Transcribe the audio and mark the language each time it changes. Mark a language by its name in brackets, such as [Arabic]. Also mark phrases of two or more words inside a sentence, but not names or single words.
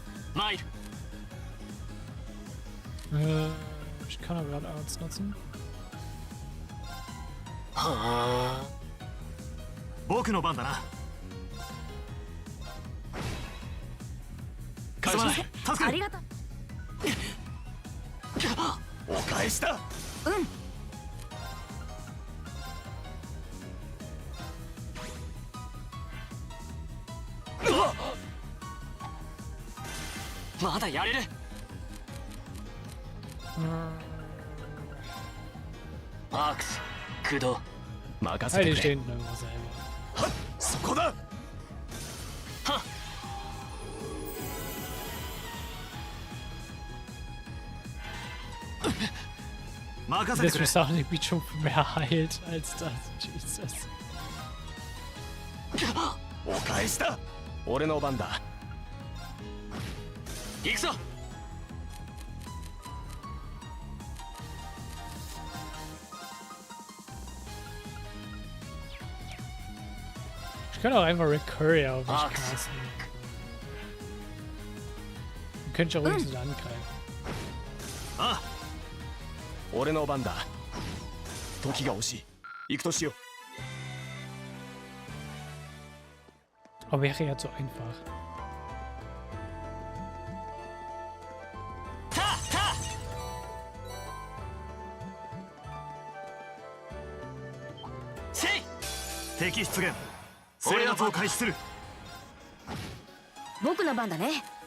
[Japanese] 参る。 [German] Ich kann aber gerade Arts nutzen. [Japanese] 僕の番だな。すまない、助かる。ありがとう。お返しだ。うんまだやれる。アークス、駆動。任 [German] Hey, [Japanese] せ [German] die [Japanese] てくれ。 [German] stehen irgendwo selber. [Japanese] はっ、そこだ。はっ。任せて [German] Das [Japanese] くれ。 [German] ist auch nicht wie schon mehr heilt als das. Jesus. [Japanese] お返しだ。俺の番だ。行くぞ。 [German] Ich kann auch einfach Recurrier auf mich casten. Dann könnte ich auch wenigstens angreifen. [Japanese] ああ、俺の番だ。時が惜しい。行くとしよう。 [German] Aber wäre ja zu einfach. [Japanese] 敵出現。制圧を開始する。僕の番だね。